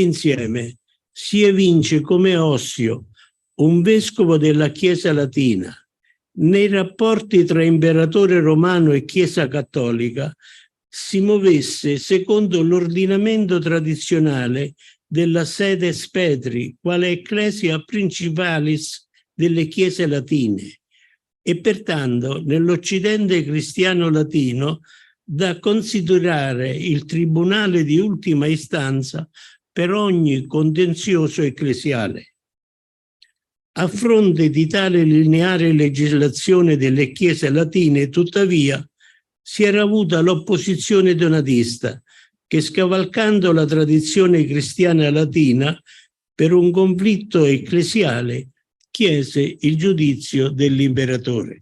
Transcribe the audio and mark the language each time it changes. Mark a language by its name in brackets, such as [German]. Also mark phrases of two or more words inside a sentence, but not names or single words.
[Italian] Dall'insieme si evince come Ossio, un vescovo della Chiesa latina, nei rapporti tra imperatore romano e Chiesa cattolica, si muovesse secondo l'ordinamento tradizionale della [Latin] sedes Petri, [Italian] quale [Latin] ecclesia principalis [Italian] delle chiese latine, e pertanto nell'Occidente cristiano latino da considerare il tribunale di ultima istanza per ogni contenzioso ecclesiale. A fronte di tale lineare legislazione delle chiese latine, tuttavia, si era avuta l'opposizione donatista, che scavalcando la tradizione cristiana latina per un conflitto ecclesiale chiese il giudizio dell'imperatore.